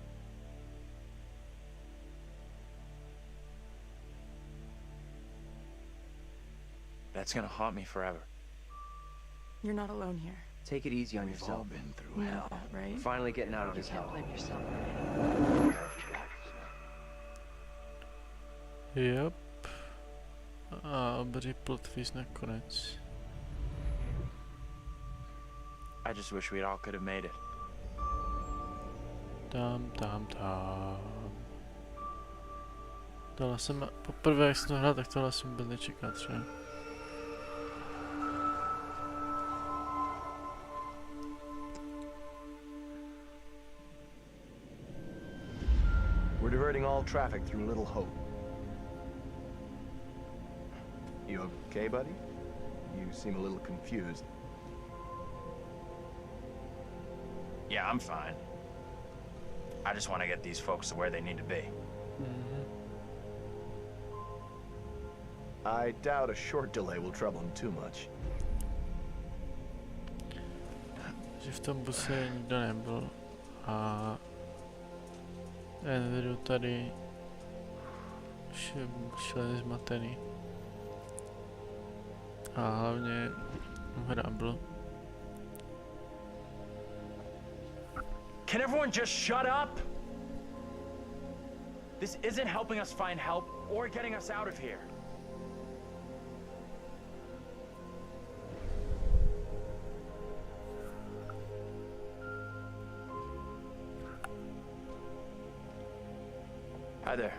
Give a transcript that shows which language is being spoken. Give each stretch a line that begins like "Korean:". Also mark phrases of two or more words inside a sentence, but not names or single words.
English: That's gonna haunt me forever. You're not alone here. Take it easy on We've yourself. all been through You know hell. that, right? Finally getting out of this hell. Yep.
Czech: A obří
English: plot twist
Czech: nakonec.
English: I just wish we all could have made it.
Czech: Tam, tam, tam. Tohle jsem, poprvé jak jsem to hrál, tak tohle jsem vůbec nečekal třeba.
English: We're diverting all traffic through Little Hope. You okay, buddy? You seem a little confused. Yeah, I'm fine. I just want to get these folks to where they need to be. I doubt a short delay will trouble him too much.
Czech: Že v tom buse nikdo nebyl a Andrew tady šel zmatený a hlavně hrábl.
English: Can everyone just shut up? This isn't helping us find help or getting us out of here. Hi there.